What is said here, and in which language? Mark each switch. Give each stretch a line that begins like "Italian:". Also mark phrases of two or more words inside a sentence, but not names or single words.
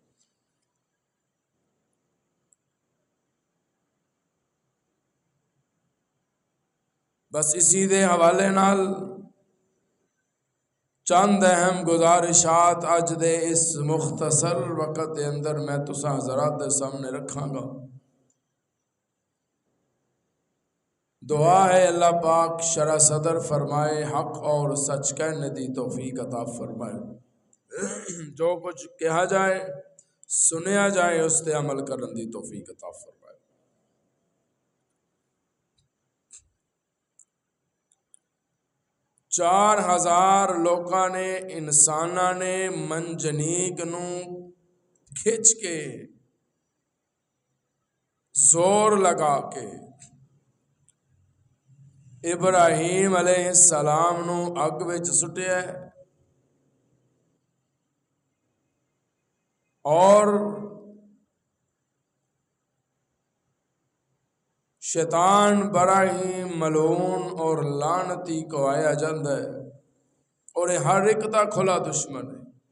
Punjabi: بس اسی دے حوالے نال چند اہم گزارشات اج دے اس مختصر وقت دے اندر میں تساں حضرات دے سامنے رکھاں گا۔ دعا ہے اللہ پاک شرح صدر فرمائے، حق اور سچ کہنے دی توفیق عطا فرمائے، جو کچھ کہا جائے سنیا جائے اس تے عمل کرن دی توفیق عطا فرمائے۔ 4000 لوکاں نے انساناں نے منجنیق نو کھچ کے زور لگا کے ابراہیم
Arabic: علیہ السلام
Punjabi: نو اگ وچ سٹیا ہے، اور شیطان بڑا ہی ملعون اور لعنتی کہوایا جاندہ ہے، اور یہ ہر ایک دا کھلا دشمن ہے۔